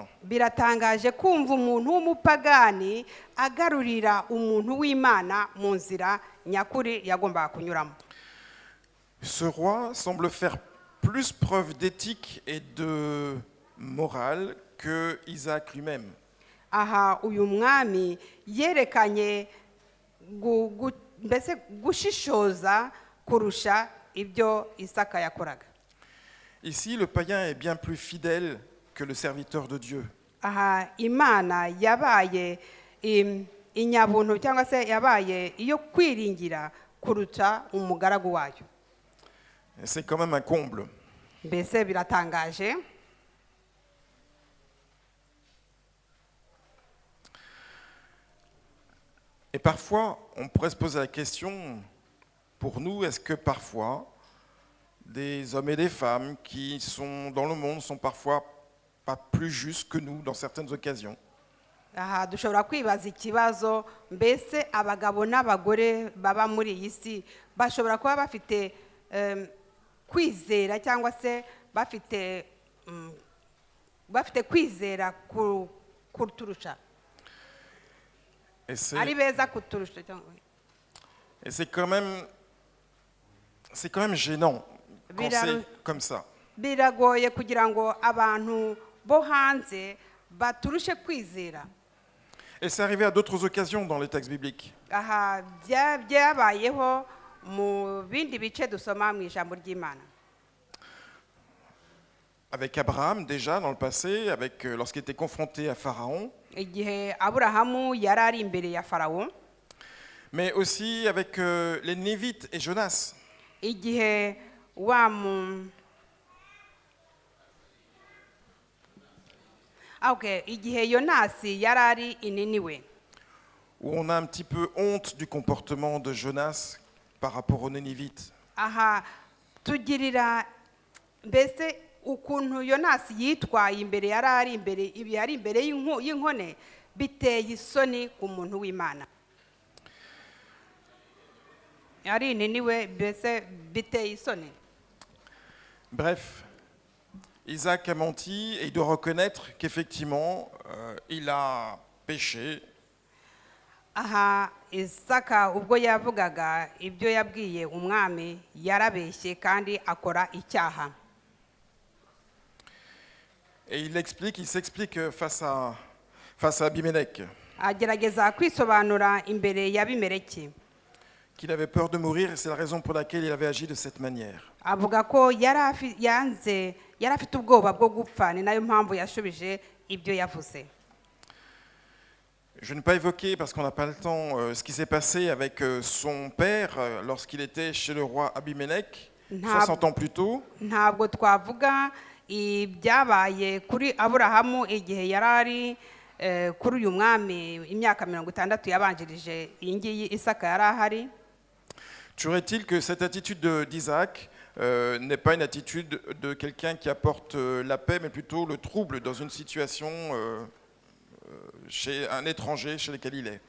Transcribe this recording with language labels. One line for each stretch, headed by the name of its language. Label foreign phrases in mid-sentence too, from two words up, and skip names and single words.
Kinyarwanda: Biratangaje kumva umuntu w'umupagani agarurira umuntu w'Imana mu nzira nyakuri yagombaga kunyuramo.
French: Ce roi semble faire plus preuve d'éthique et de morale que Isaac lui-même.
Kinyarwanda: Aha uyu mwami yerekanye mbese gushishoza kurusha ibyo Isaka yakoraga.
French: Ici, le païen est bien plus fidèle que le serviteur de Dieu.
Kinyarwanda: Aha Imana yabaye inyabuntu cyangwa se yabaye iyo kwiringira kuruta umugaragu wayo.
French: C'est quand même un comble.
Kinyarwanda: Mbese biratangaje.
French: Et parfois, on pourrait se poser la question, pour nous, est-ce que parfois, des hommes et des femmes qui sont dans le monde sont parfois pas plus justes que nous dans certaines occasions?
Kinyarwanda: Aha dushobora kwibaza ikibazo, mbese abagabo n'abagore baba muri iyi si bashobora kuba bafite kwizera cyangwa se bafite kwizera kuturusha, ari beza kuturusha.
French: Et c'est quand même gênant quand c'est comme ça.
Kinyarwanda: Biragoye kugira ngo abantu bo hanze baturushe kwizera.
French: Et c'est arrivé à d'autres occasions dans les textes bibliques.
Kinyarwanda: Aha byabayeho mu bindi bice dusoma mu ijambo ry'Imana.
French: Avec Abraham déjà dans le passé, lorsqu'il était confronté à Pharaon.
Kinyarwanda: Igihe Aburahamu yari ari imbere ya Farawo.
French: Mais aussi avec les Névites et Jonas.
Kinyarwanda: Igihe igihe Yonasi yari ari ininiwe.
French: Où on a un petit peu honte du comportement de Jonas par rapport aux Nénivites.
Kinyarwanda: Aha tugirira mbese ukuntu Yonasi yitwaye imbere yari imbere y'inkone biteye isoni ku muntu w'Imana. Yari ininiwe mbese biteye isoni.
French: Bref, Isaac a menti et il doit reconnaître qu'effectivement, il a péché.
Kinyarwanda: Aha Isaka ubwo yavugaga ibyo yabwiye umwami yarabeshye kandi akora icyaha.
French: Et il s'explique face à Abimelech.
Kinyarwanda: Agerageza kwisobanura imbere y'Abimeleki.
French: Qu'il avait peur de mourir et c'est la raison pour laquelle il avait agi de cette manière.
Kinyarwanda: Avuga ko yari afite ubwoba bwo gupfa, ni nayo mpamvu yashubije ibyo yavuze.
French: Je ne vais pas évoquer, parce qu'on n'a pas le temps, ce qui s'est passé avec son père lorsqu'il était chez le roi Abimelech 60 ans plus tôt.
Kinyarwanda: Ntabwo twavuga ibyabaye kuri Aburahamu igihe yari kuri uyu mwami imyaka 60 yabanjirije iyi ngiyi Isaka yari ahari.
French: Toujours est-il que cette attitude d'Isaac n'est pas une attitude de quelqu'un qui apporte la paix, mais plutôt le trouble dans une situation chez un étranger chez lequel il est.